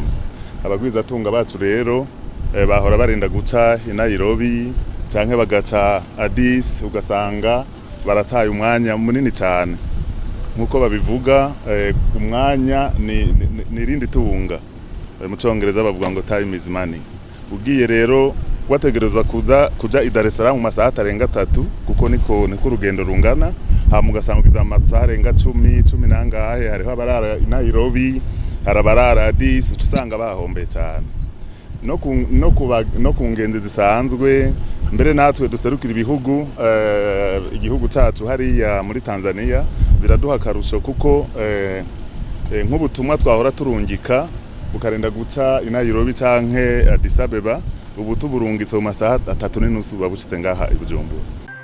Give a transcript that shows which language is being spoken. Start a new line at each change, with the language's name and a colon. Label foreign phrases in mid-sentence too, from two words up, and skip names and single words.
Rundi: Abagwizatunga bacu rero bahora barenda guca i Nairobi canke bagaca Addis, ugasanga barataye umwanya munini cyane. Nkuko babivuga umwanya ni rindi tunga, mu Congereza bavuga ngo
English: time is money.
Rundi: Ugiye rero wategereza kuja i Dar es Salaam mu masaha atarenga 3 kuko niko urugendo rungana, hama ugasangiza amasaha arenga 10 nangahe. Hariho abarara i Nairobi, harabarara Addis, usanga bahombe cyane. No ku ngenzi zisanzwe mbere natwe duserukira igihugu cacu hariya muri Tanzania biraduha akarusho kuko nk'ubutumwa twahora turungika bukarenda guca i Nairobi canke Addis Abeba, ubu tuburungitse mu masaha 3 n'inusu babushitse ngaha i Bujumbura.